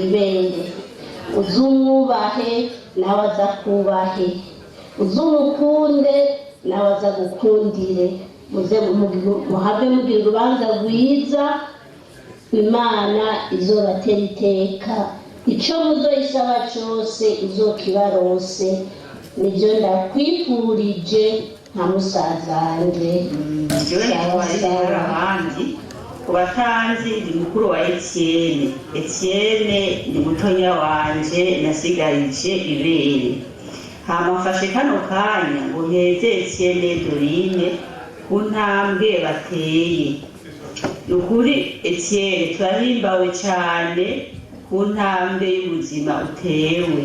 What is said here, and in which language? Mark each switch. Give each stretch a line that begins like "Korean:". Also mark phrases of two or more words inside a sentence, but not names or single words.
Rundi: ibere uzumwubahe nawe aza kubahe uzumukunde nawe aza gukundire muhave mugira urubanza rwiza Imana izobatera iteka icyo muzoyisaba cyose izokibarose nibyo ndakwifurije nka musaza wanjye njyewe nitwaye ahandi ku batanzi ndi mukuru wa Etienne. Etienne ni mutonya wanje nasigarije ibere. Hama mfashe kano kanya ngo nteze Etienne Dorine ku ntambwe bateye. Ni ukuri Etienne turahimbawe cyane ku ntambwe y'ubuzima utewe.